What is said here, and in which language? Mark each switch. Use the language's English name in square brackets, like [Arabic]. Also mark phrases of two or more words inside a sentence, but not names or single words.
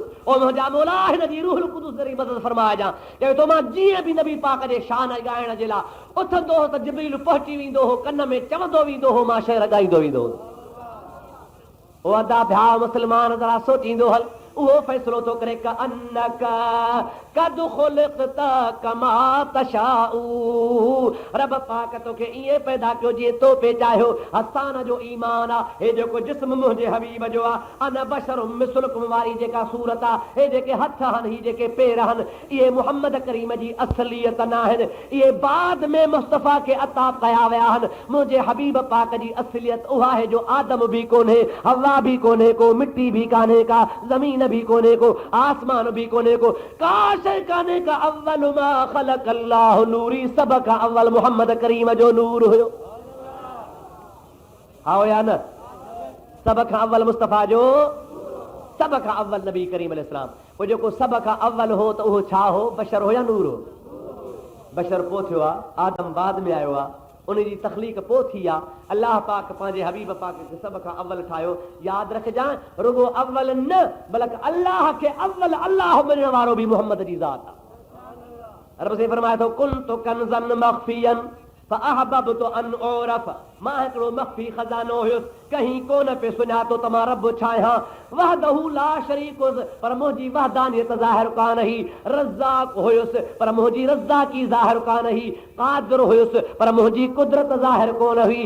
[Sindhi] ओ मुंहिंजा मौला हिन जी रूहुल क़ुदुस जी मदद फरमाइजां। चवे थो मां जीअं बि नबी पाक जे शान ॻाइण जे लाइ उथंदो हो त जिब्रील पहुची वेंदो हो, कन में चवंदो वेंदो हो, मां शेर ॻाईंदो वेंदो हुउसि। ओ अदा भ्या मुस्लमान ज़रा सोचींदो हल। उहो फ़ैसिलो थो करे [Arabic] كأنك قد خلقت كما تشاء. [Sindhi] रब पाक तोखे ईअं पैदा कयो जीअं तो पे चाहियो। हसान जो ईमान आहे। हे जेको जिस्म मुंहिंजे हबीब जो आहे, [Arabic] أنا بشر مثلكم [Sindhi] वारी जेका सूरत आहे, हे जेके हथ आहिनि, ही जेके पेर आहिनि, इहे मुहम्मद करीम जी असलियत न आहिनि। इहे बाद में मुस्तफ़ा खे अता कया विया आहिनि। मुंहिंजे हबीब पाक जी असलियत उहा आहे जो आदम भी कोन्हे, हवा भी कोन्हे को, मिट्टी भी कान्हे का, ज़मीन भी कोने को, आसमान भी कोने को, का शय काने का। [Arabic] أول ما خلق الله نوري, [Sindhi] सब का अव्वल मोहम्मद करीम जो नूर हुयो। आओ या न? सब का अव्वल मुस्तफ़ा जो, सब का अव्वल नबी करीम अलैहिस्सलाम। वो जेको सब का अव्वल हो त उहो छा हो? बशर हो या नूर हो? बशर पोइ थियो आहे, आदम बाद में आयो आहे, उन जी तखलीक पोइ थी आहे। अल्लाह पाक पंहिंजे हबीब पाक खे सभ खां अव्वल ठाहियो। यादि रखजांइ रुगो अव्वल न, बल्कि अल्लाह खे अव्वल अल्लाह मञण वारो बि मोहम्मद जी ज़ात आहे। रब से फरमाए थो [Arabic] كنت كنزا مخفيا فأحببت أن أعرف, [Sindhi] मां हिकिड़ो मख़फ़ी खज़ानो हुयुसि, कहीं कोन पे सुञातो त मां रब छा आहियां। [Arabic] وحده لا شريك [Sindhi] हुयुसि, पर मुंहिंजी वहदानियत ज़ाहिर कान हुई। रज़्ज़ाक़ हुयुसि, पर मुंहिंजी रज़्ज़ाक़ी ज़ाहिर कान हुई। क़ादिर हुयुसि, पर मुंहिंजी कुदरत ज़ाहिर कोन हुई।